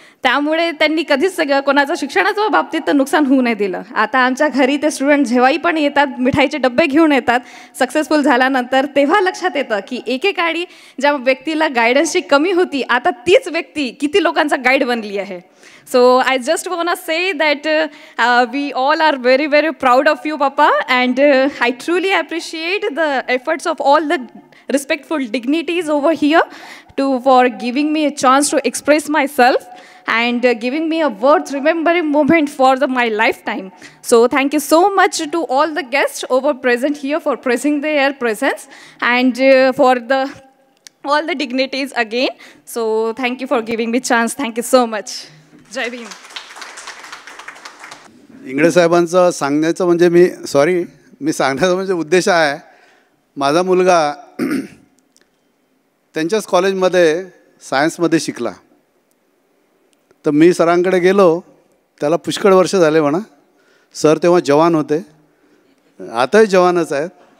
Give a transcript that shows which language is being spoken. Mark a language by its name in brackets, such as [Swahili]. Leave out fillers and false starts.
[Marathi] त्यामुळे त्यांनी कधीच कोणाचं शिक्षणाच्या बाबतीत नुकसान होऊ नाही दिलं. आता आमच्या घरी ते स्टुडंट जेव्हाही पण येतात मिठाईचे डब्बे घेऊन येतात सक्सेसफुल झाल्यानंतर, तेव्हा लक्षात येतं की एकेकाळी ज्या व्यक्तीला गायडन्सची कमी होती आता तीच व्यक्ती किती लोकांचा गाईड बनली आहे. [English] So I just want to say that we all are very, very proud of you, Papa, and I truly appreciate the efforts of all the respectful dignities over here for giving me a chance to express myself and giving me a worth remembering moment for my lifetime. So thank you so much to all the guests over present here for praising their presence and for the all the dignities again. So thank you for giving me chance. Thank you so much. Jai Bhim. [Marathi] Ingale साहेबांचं सांगण्याचं म्हणजे मी सांगण्याचा म्हणजे उद्देश आहे, माझा मुलगा त्यांच्याच कॉलेजमध्ये सायन्समध्ये शिकला. तर मी सरांकडे गेलो, त्याला पुष्कळ वर्ष झाले म्हणा. सर तेव्हा जवान होते, आताही जवानच आहेत.